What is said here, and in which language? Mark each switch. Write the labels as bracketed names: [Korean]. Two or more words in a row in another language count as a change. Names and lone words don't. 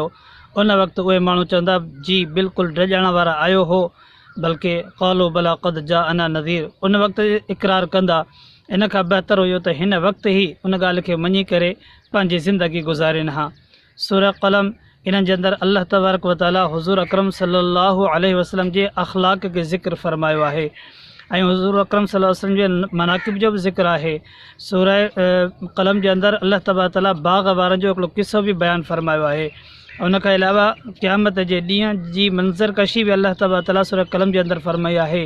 [Sindhi] उन वक़्तु उहे माण्हू चवंदा जी बिल्कुलु ड्रिॼाइण वारा आयो हो, बल्कि [Arabic] قالوا بلى قد جاءنا نذير. [Sindhi] उन वक़्तु इक़रार कंदा। इन खां बहितर हुयो त हिन वक़्तु ई उन ॻाल्हि खे मञी करे पंहिंजी ज़िंदगी गुज़ारिन हा। सूरह क़लम, इन्हनि जे अंदरि [Arabic] الله تبارك وتعالى [Sindhi] हुज़ूर अकरम [Arabic] صلى الله عليه وسلم [Sindhi] जे अख़लाक़ खे ज़िक्र फरमायो आहे ऐं हुज़ूर अकरम [Arabic] صلى الله عليه وسلم [Sindhi] जे मनाक़िब जो बि ज़िक्र आहे। सूरह क़लम जे अंदरि [Arabic] الله تبارك تعالى [Sindhi] बाग़ वारनि जो हिकिड़ो किस्सो बि बयानु फरमायो आहे। उन खां अलावा क़यामत जे ॾींहं जी मंज़र कशी बि [Arabic] الله تبارك تعالى [Sindhi] सूरह क़लम जे अंदरि फरमाई आहे।